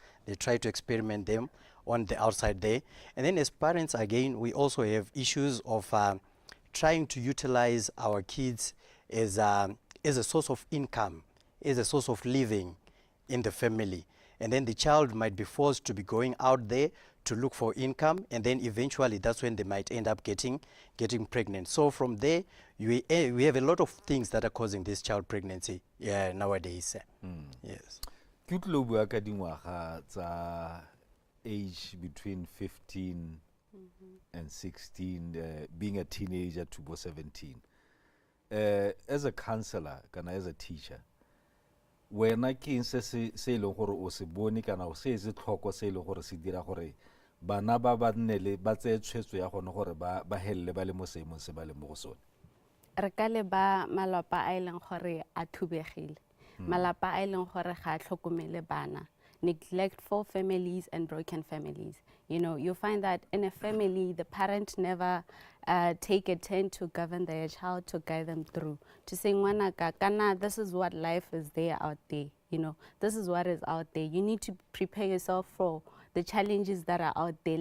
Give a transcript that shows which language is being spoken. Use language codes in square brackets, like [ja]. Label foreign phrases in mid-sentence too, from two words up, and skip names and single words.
[en] They try to experiment them on the outside there. And then as parents, again, we also have issues of trying to utilize our kids as a source of income, as a source of living in the family. And then the child might be forced to be going out there to look for income, and then eventually that's when they might end up getting pregnant. So from there, we have a lot of things that are causing this child pregnancy nowadays. Yes. [tn] Ke tlo bua ka dingwaga tsa [en] age between 15 and 16, being a teenager to 17. As a counselor, kana as a teacher, [tn] wena ke eng se ile gore o se bone kana o se tlhoko se ile gore se dira gore bana ba nnele ba tse tshwetso ya gone gore ba helle ba le mo seemong se ba le mo go sone? re ka leba malapa a ileng gore a thubegile. Malapa a ileng gore ga a tlhokomele bana. [en] Neglectful families and broken families. You know, you find that in a family, the parent never take a turn to govern their child, to guide them through. To say, kana, this is what life is there out there. You know, this is what is out there. You need to prepare yourself for the challenges that are out there.